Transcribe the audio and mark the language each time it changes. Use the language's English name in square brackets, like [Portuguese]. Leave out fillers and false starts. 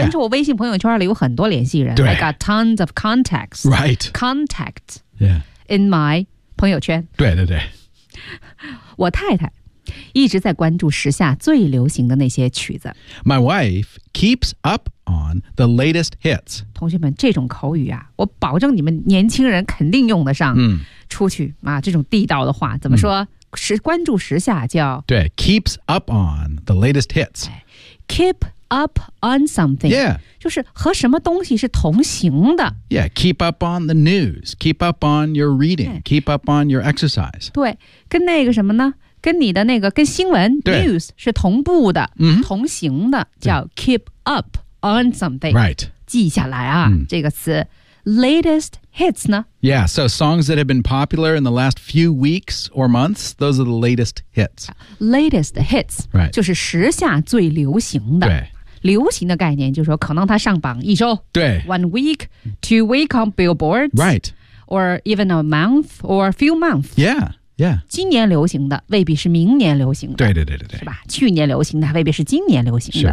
[Chinese] 但是我微信朋友圈里有很多联系人。对 [English] I got tons of contacts. Right. Contacts. Yeah. In my 朋友圈。 [Chinese] 对。我太太一直在关注时下最流行的那些曲子。 [English] My wife keeps up on the latest hits. [Chinese] 同学们，这种口语啊，我保证你们年轻人肯定用得上。出去啊，这种地道的话怎么说？是关注时下叫 [English] 对 keeps up on the latest hits keep up on something yeah [Chinese] 就是和什么东西是同行的 [English] yeah keep up on the news keep up on your reading keep up on your exercise [Chinese] 对跟那个什么呢跟你的那个跟新闻 news 是同步的、同行的叫 [English] keep up on something right [Chinese] 记下来啊、这个词 latest hits 呢 [English] Yeah, so songs that have been popular in the last few weeks or months, those are the latest hits. Latest hits, right. [Chinese] 就是时下最流行的。对。流行的概念就是说可能它上榜一周。对。 [English] One week, two week on billboards. Right. Or even a month or a few months. Yeah, yeah. [Chinese] 今年流行的未必是明年流行的。对。是吧？去年流行的未必是今年流行的。